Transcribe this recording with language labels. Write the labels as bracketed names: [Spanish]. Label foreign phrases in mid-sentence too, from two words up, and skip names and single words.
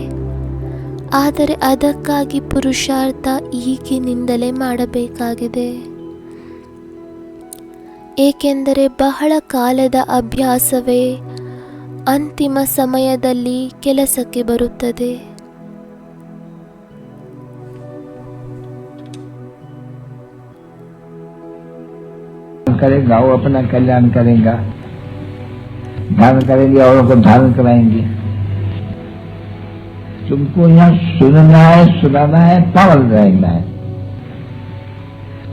[Kannada] ಆದರೆ ಅದಕ್ಕಾಗಿ ಪುರುಷಾರ್ಥ ಈಗಿನಿಂದಲೇ ಮಾಡಬೇಕಾಗಿದೆ. ಏಕೆಂದರೆ ಬಹಳ ಕಾಲದ ಅಭ್ಯಾಸವೇ ಅಂತಿಮ ಸಮಯದಲ್ಲಿ ಕೆಲಸಕ್ಕೆ ಬರುತ್ತದೆ. [Hindi] करेगा वो अपना कल्याण करेगा, धारण करेंगे औरों को धारण कराएंगे. तुमको यहाँ सुनना है, सुनाना है, पावन रहना है.